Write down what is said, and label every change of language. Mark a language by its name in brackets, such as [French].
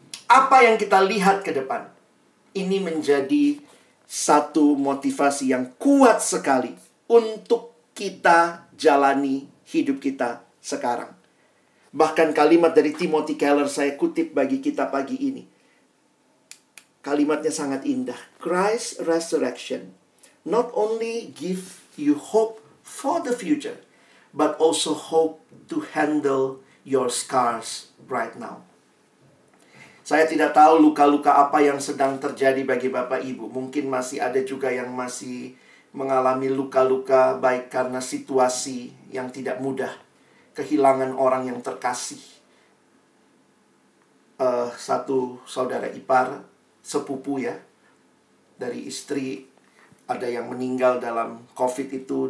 [Indonesian] Apa yang kita lihat ke depan, ini menjadi satu motivasi yang kuat sekali untuk kita jalani hidup kita sekarang. Bahkan kalimat dari Timothy Keller saya kutip bagi kita pagi ini. Kalimatnya sangat indah. [English] Christ's resurrection not only give you hope for the future, but also hope to handle your scars right now. [Indonesian] Saya tidak tahu luka-luka apa yang sedang terjadi bagi Bapak Ibu. Mungkin masih ada juga yang masih mengalami luka-luka, baik karena situasi yang tidak mudah, kehilangan orang yang terkasih. Satu saudara ipar, sepupu ya, dari istri, ada yang meninggal dalam COVID itu.